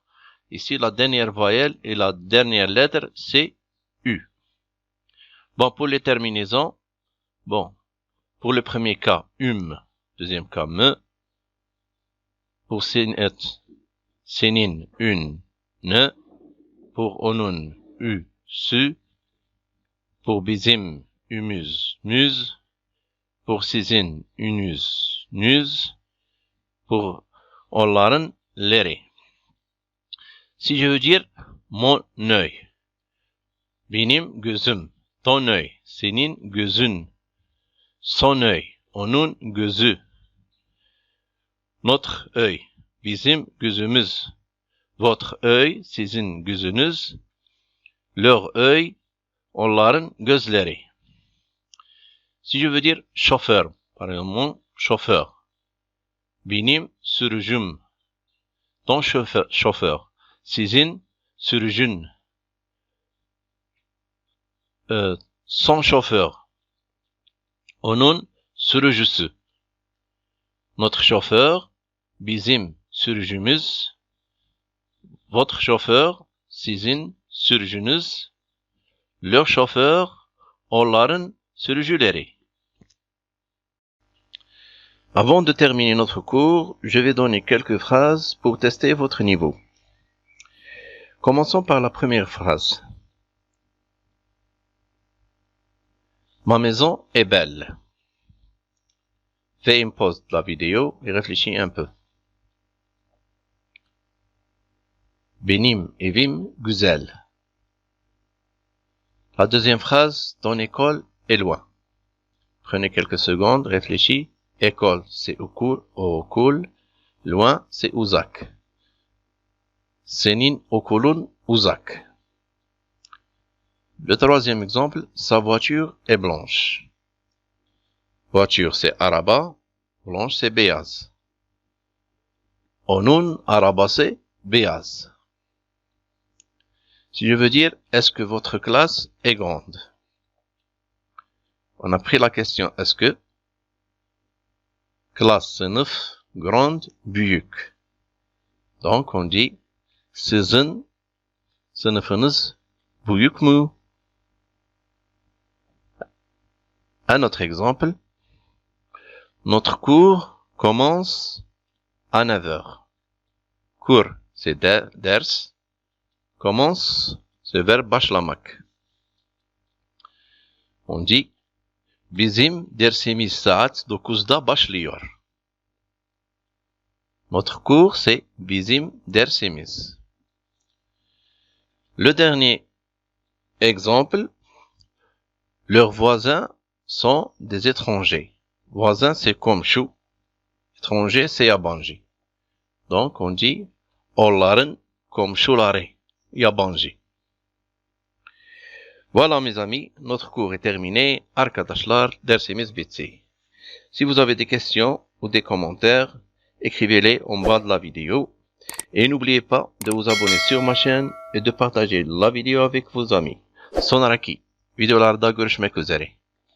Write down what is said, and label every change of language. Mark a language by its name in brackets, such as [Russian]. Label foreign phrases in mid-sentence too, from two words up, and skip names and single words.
[French] Ici, la dernière voyelle et la dernière lettre, c'est U. Bon, pour les terminaisons, bon, pour le premier cas, deuxième cas, me. Pour senin, un, ne. Pour onun, su. Pour bizim, muz. Pour sizin, nüz. Pour onların, leri. Si je veux dire mon œil, [Turkish] benim gözüm, [French] ton œil, [Turkish] senin gözün, [French] son œil, [Turkish] onun gözü, [French] notre œil, [Turkish] bizim gözümüz, [French] votre œil, [Turkish] sizin gözünüz, [French] leur œil, [Turkish] onların gözleri. [French] Si je veux dire chauffeur, par exemple, mon chauffeur, [Turkish] benim sürücüm, [French] ton chauffeur, [Turkish] sizin sürücün, [French] son chauffeur, [Turkish] onun sürücüsü, [French] notre chauffeur, [Turkish] bizim sürücümüz, [French] votre chauffeur, [Turkish] sizin sürücünüz, [French] leur chauffeur, [Turkish] onların sürücüleri. [French] Avant de terminer notre cours, je vais donner quelques phrases pour tester votre niveau. Commençons par la première phrase. Ma maison est belle. Fais une pause de la vidéo et réfléchis un peu. [Turkish] Benim evim güzel. [French] La deuxième phrase, ton école est loin. Prenez quelques secondes, réfléchis. École, c'est okul. Loin, c'est uzak. [Turkish] Senin okulun uzak. [French] Le troisième exemple, sa voiture est blanche. Voiture, c'est araba. Blanche, c'est beyaz. [Turkish] Onun arabası beyaz. [French] Si je veux dire, est-ce que votre classe est grande? On a pris la question est-ce que. Classe, sınıf, grande, büyük. Donc, on dit, [Turkish] sizin sınıfınız büyük mü? [French] Un autre exemple. Notre cours commence à 9 heures. Cours, c'est ders. Commence, c'est verbe başlamak. On dit [Turkish] bizim dersimiz saat 9'da başlıyor. [French] Notre cours, c'est [Turkish] bizim dersimiz. [French] Le dernier exemple, leurs voisins sont des étrangers. Voisin, c'est komşu. Étranger, c'est yabancı. Donc, on dit [Turkish] onların komşuları, yabancı. [French] Voilà mes amis, notre cours est terminé. [Turkish] Arkadaşlar, dersimiz bitti. [French] Si vous avez des questions ou des commentaires, écrivez-les en bas de la vidéo. Et n'oubliez pas de vous abonner sur ma chaîne et de partager la vidéo avec vos amis. [Turkish] Sonraki videolarda görüşmek üzere.